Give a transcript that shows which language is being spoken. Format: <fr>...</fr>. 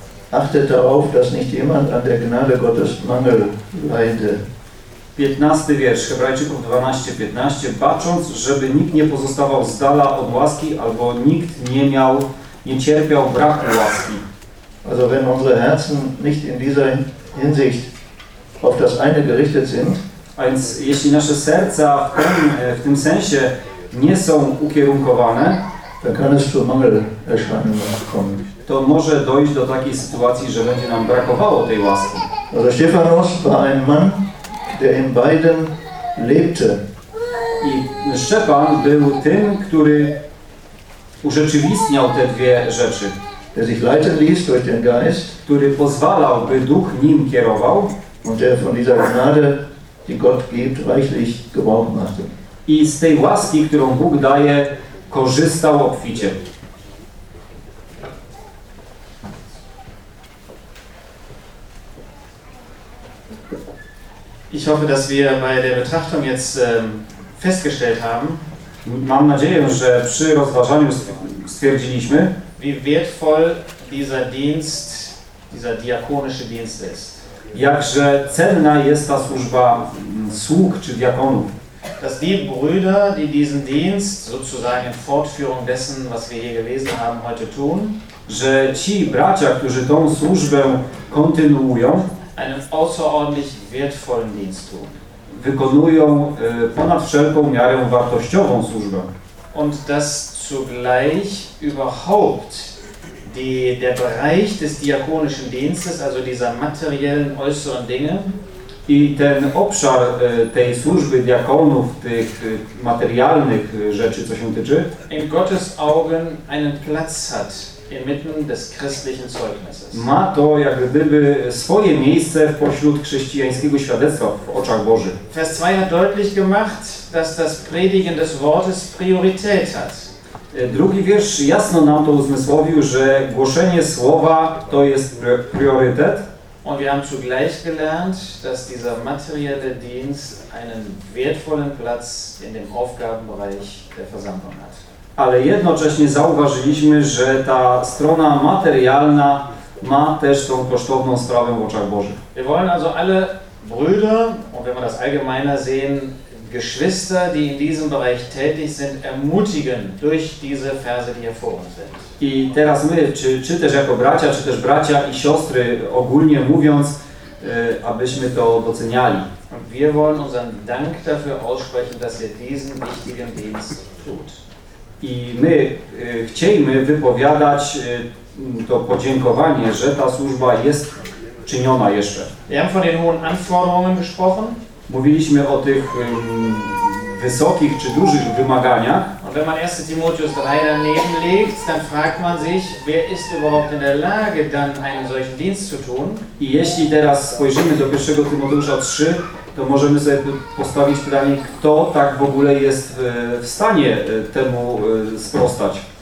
<de>Achtet darauf, dass nicht jemand an der Gnade Gottes Mangel leide.</de> <pl>15 wiersz Hebrajczyków 12:15, bacząc, żeby nikt nie pozostawał z dala od łaski, albo nikt nie cierpiał braku łaski.</pl> <de>Also wenn unsere Herzen nicht in dieser Hinsicht auf das eine gerichtet sind,</de> <pl>więc jeśli nasze serca w tym sensie nie są ukierunkowane,</pl> <de>dann kann es zu Mangelerscheinungen kommen.</de> <pl>To może dojść do takiej sytuacji, że będzie nam brakowało tej łaski.</pl> <de>Also Stephanos war ein Mann, der in beiden lebte.</de> <pl>I Szczepan był tym, który urzeczywistniał te dwie rzeczy.</pl> <de>Der sich leiten ließ durch den Geist,</de> <pl>który pozwalał, by Duch nim kierował,</pl> <de>und der von dieser Gnade, die Gott gibt, reichlich Gebrauch machte.</de> <pl>I z tej łaski, którą Bóg daje, korzystał obficie.</pl> <de>Ich hoffe, dass wir bei der Betrachtung jetzt festgestellt haben,</de> <pl>mam nadzieję, że przy rozważaniu stwierdziliśmy,</pl> <de>wie wertvoll dieser Dienst, dieser diakonische Dienst ist.</de> <pl>Jakże cenna jest ta służba sług czy diakonów.</pl> <de>Dass die Brüder, die diesen Dienst sozusagen in Fortführung dessen, was wir hier gelesen haben, heute tun,</de> <pl>że ci bracia, którzy tą służbę kontynuują,</pl> <de>einen außerordentlich wertvollen Dienst tun.</de> <pl>Wykonują ponad wszelką miarę wartościową służbę.</pl> <de>Und dass zugleich überhaupt der Bereich des diakonischen Dienstes, also dieser materiellen äußeren Dinge,</de> <pl>i ten obszar tej służby diakonów, tych materialnych rzeczy, co się tyczy,</pl> <de>in Gottes Augen einen Platz hat. Inmitten des christlichen Zeugnisses.</de> <pl>Ma to jak gdyby swoje miejsce w pośród chrześcijańskiego świadectwa w oczach Bożych.</pl> <de>Vers 2 hat deutlich gemacht, dass das Predigen des Wortes Priorität hat.</de> <pl>Drugi wiersz jasno nam to uzmysłowił, że głoszenie słowa to jest priorytet.</pl> <de>Und wir haben zugleich gelernt, dass dieser materielle Dienst einen wertvollen Platz in dem Aufgabenbereich der Versammlung hat.</de> <pl>Ale jednocześnie zauważyliśmy, że ta strona materialna ma też tą kosztowną sprawę w oczach Bożych.</pl> <de>Wir wollen also alle Brüder, und wenn wir das allgemeiner sehen, Geschwister, die in diesem Bereich tätig sind, ermutigen durch diese Verse, die hier vor uns sind.</de> <pl>I teraz my, czy też jako bracia, czy też bracia i siostry, ogólnie mówiąc, abyśmy to doceniali.</pl> <de>Und wir wollen unseren Dank dafür aussprechen, dass ihr diesen wichtigen Dienst tut.</de> <pl>I my chcielibyśmy wypowiadać to podziękowanie, że ta służba jest czyniona jeszcze.</pl> <de>Wir haben von den hohen Anforderungen gesprochen.</de> <pl>Mówiliśmy o tych wysokich czy dużych wymaganiach.</pl> <de>Und wenn man 1. Timotheus 3 daneben legt, dann fragt man sich, wer ist überhaupt in der Lage, dann einen solchen Dienst zu tun?</de> <pl>I jeśli teraz spojrzymy do 1. Timoteusza 3, to możemy sobie postawić pytanie, kto tak w ogóle jest w stanie temu sprostać.</pl>